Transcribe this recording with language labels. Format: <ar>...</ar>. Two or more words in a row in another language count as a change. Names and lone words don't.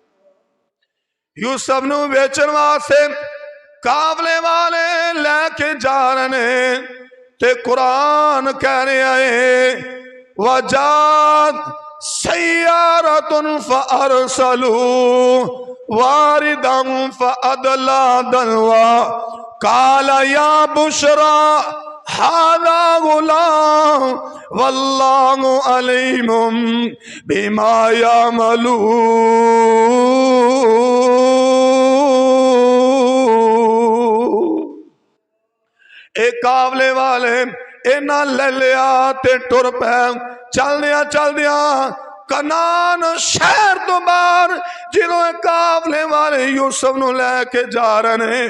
<pa>ਯੂਸੁਫ਼ ਨੂੰ ਵੇਚਣ ਵਾਸਤੇ ਕਾਫ਼ਲੇ ਵਾਲੇ ਲੈ ਕੇ ਜਾ ਰਹੇ ਨੇ। ਤੇ ਕੁਰਾਨ ਕਹਿ ਰਿਹਾ ਹੈ</pa> <ar>وجاءت سيارة فأرسلوا واردهم فأدلى دلوه قال يا بشرى هذا غلام والله عليم بما يعملون.</ar> <pa>ਇੱਕ ਕਾਫ਼ਲੇ ਵਾਲੇ ਇਨ੍ਹਾਂ ਲੈ ਲਿਆ ਤੇ ਟੁਰ ਪਏ। ਚਲਦਿਆਂ ਚਲਦਿਆਂ ਕਨਾਨ ਸ਼ਹਿਰ ਤੋਂ ਬਾਹਰ ਜਿਨ੍ਹਾਂ ਕਾਫ਼ਲੇ ਵਾਲੇ ਯੂਸੁਫ਼ ਨੂੰ ਲੈ ਕੇ ਜਾ ਰਹੇ ਨੇ।</pa>